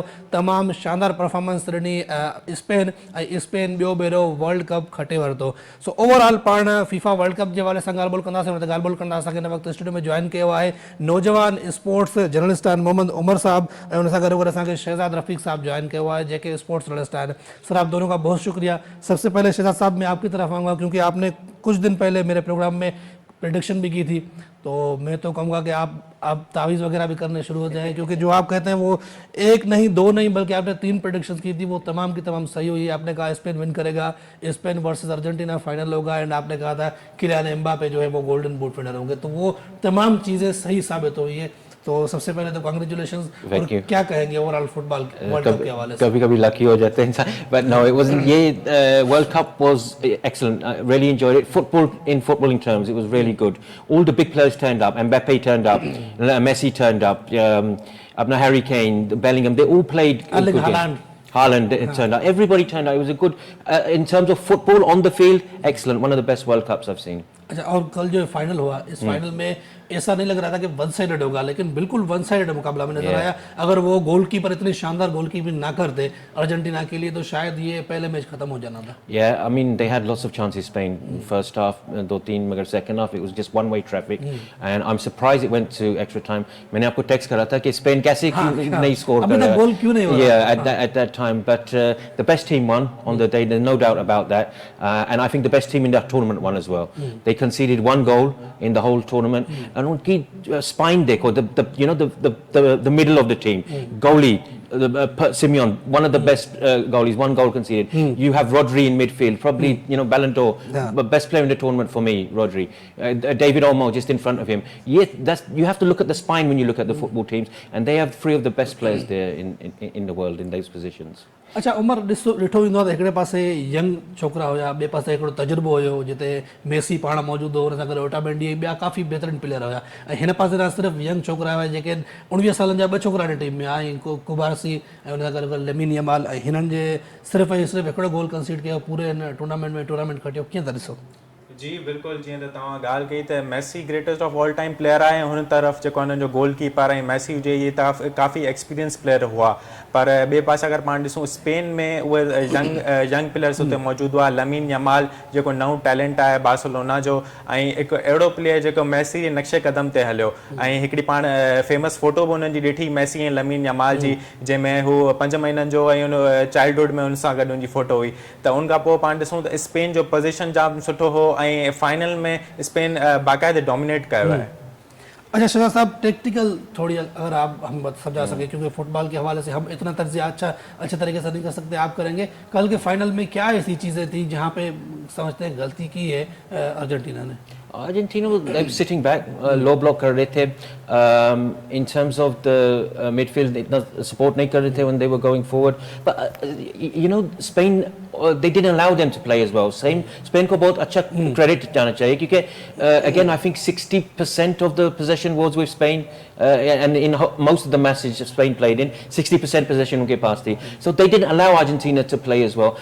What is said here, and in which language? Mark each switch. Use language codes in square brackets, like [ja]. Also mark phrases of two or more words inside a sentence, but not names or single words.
[sd] तमामु शानदार परफॉर्मेंस ॾिनी स्पेन ऐं स्पेन ॿियो भेरो वर्ल्ड कप खटे वरितो। सो ओवरऑल पाण फीफा वर्ल्ड कप जे हवाले सां ॻाल्हि ॿोल कंदासीं। हुन ते ॻाल्हि ॿोल कंदा असांखे हिन वक़्तु स्टूडियो में जॉइन कयो आहे नौजवान [en] sports journalist [sd] आहिनि मोहम्मद उमर साहब, ऐं हुन सां गॾो गॾु असांखे शहज़ाद रफ़ीक साहब जॉइन कयो है, जेके [en] sports journalist [sd] आहिनि। [ur] سر، آپ دونوں کا بہت شکریہ۔ سب سے پہلے شہزاد صاحب میں آپ کی طرف آؤں گا، کیونکہ آپ نے کچھ دن پہلے میرے پروگرام میں پریڈکشن بھی کی تھی، تو میں تو کہوں گا کہ آپ تعویذ وغیرہ بھی کرنے شروع ہو جائیں، کیونکہ جو آپ کہتے ہیں وہ 1 نہیں 2 نہیں بلکہ آپ نے 3 پریڈکشنز کی تھی، وہ تمام کی تمام صحیح ہوئی. آپ نے کہا اسپین وِن کرے گا، اسپین ورسز ارجنٹینا فائنل ہوگا، اینڈ آپ نے کہا تھا کیلیان ایمباپے جو ہے وہ [en] golden boot winner [ur] ہوں گے، تو وہ تمام چیزیں صحیح ثابت ہوئی ہے. تو سب سے پہلے تو کانگریچولیشنز۔ کیا کہیں گے [en] overall football World Cup [ur] کے حوالے سے? کبھی کبھی لکی ہو جاتے ہیں انسان, [en] but no, it wasn't. ये World Cup was excellent. I really enjoyed it. In footballing terms, it was really good. All the big players turned up. Mbappe turned up. Messi turned up. Harry Kane, Bellingham, they all played. Haaland turned out. Everybody turned out. It was a good, in terms of football on the field, excellent. One of the best World Cups I've seen. [ur] اچھا، اور کل جو فائنل ہوا، اس فائنل میں ایسا نہیں لگ رہا تھا کہ [en] one sided [ur] ہوگا، لیکن بالکل [en] one sided [ur] مقابلہ میں نظر آیا. اگر وہ گول کیپر اتنی شاندار گول کیپنگ نہ کرتے ارجنٹینا کے لیے، تو شاید یہ پہلے میچ ختم ہو جانا تھا. [en] Yeah, I mean they had lots of chances, Spain. First half 2-3, मगर second half it was just one way traffic, and I'm surprised it went to extra time. [ur] میں نے آپ کو ٹیکسٹ کرا تھا کہ اسپین کیسے نہیں اسکور کر رہا ہے, گول کیوں نہیں ہو رہا? [en] Yeah, at that time, but the best team won on the day. There's no doubt about that, and I think the best team in that tournament won as well. They conceded 1 goal in the whole tournament, and उनकी spine देखो, the middle of the team, goalie Simeon, one of the best goalies, 1 goal conceded. You have Rodri in midfield, probably Ballon d'Or, best player in the tournament for me, Rodri. David Olmo just in front of him. You have to look at the spine when you look at the football teams, and they have 3 of the best players there in the world in those positions. [sd] अच्छा उमर, ॾिठो वेंदो आहे त हिकिड़े पासे यंग छोकिरा हुया, ॿिए पासे हिकिड़ो तजुर्बो हुयो जिते मेसी पाण मौजूदु हो, हुन सां गॾु ओटामेंडी ऐं ॿिया काफ़ी बहितरीन प्लेयर हुया, ऐं हिन पासे न सिर्फ़ु यंग छोकिरा हुया जेके 19 सालनि जा 2 छोकिरा हिन टीम में ऐं कुबारसी ऐं हुन सां गॾु लेमिन यमाल, ऐं हिननि जे सिर्फ़ु ऐं सिर्फ़ु हिकिड़ो [en] goal concede [sd] कयो पूरे हिन टूर्नामेंट खटियो। कीअं था ॾिसो? जी बिल्कुलु, जीअं त तव्हां ॻाल्हि कई त मेसी [en] greatest of all time player [sd] आहे, हुन तरफ़ जेको हुननि जो [en] goal keeper [sd] ऐं मेसी हुजे, इहे काफ़ी [en] experience player [sd] हुआ। पर ॿिए पासे अगरि पाण ॾिसूं स्पेन में उहे [en] young players [sd] हुते मौजूदु हुआ। लमीन यमाल जेको नओं टैलेंट आहे बार्सिलोना जो, ऐं हिकु अहिड़ो प्लेयर जेको मेसी जे नक्शे क़दम ते हलियो, ऐं हिकिड़ी पाण [en] famous photo [sd] बि हुननि जी ॾिठी मेसी ऐं लमीन यमाल जी, जंहिंमें हू 5 महीननि जो ऐं हुन चाइल्डहुड में हुन सां गॾु हुनजी फोटो हुई। त उनखां पोइ पाण ॾिसूं त स्पेन जो पोज़ीशन जाम सुठो हो ऐं फाइनल में स्पेन बाक़ायदे डोमिनेट कयो है। [ur] اچھا شہزاد صاحب، ٹیکٹیکل تھوڑی اگر آپ ہم سمجھا سکے، کیونکہ فٹبال کے حوالے سے ہم اتنا تجزیہ اچھے طریقے سے نہیں کر سکتے، آپ کریں گے. کل کے فائنل میں کیا ایسی چیزیں تھی جہاں پے سمجھتے ہیں غلطی کی ہے ارجنٹینا نے? [en] Argentina was sitting back, low block [ur] کر رہے تھے, [en] in terms of the midfield इतना support [ur] نہیں کر رہے تھے [en] when they were going forward, but Spain they didn't allow them to play as well. Spain [ur] کو بہت اچھا [en] credit [ur] جانا چاہیے، کیونکہ [en] again I think 60% of the possession was with Spain, and in most of the matches Spain played in 60% possession [ur] ان کے پاس تھی, [en] so they didn't allow Argentina to play as well.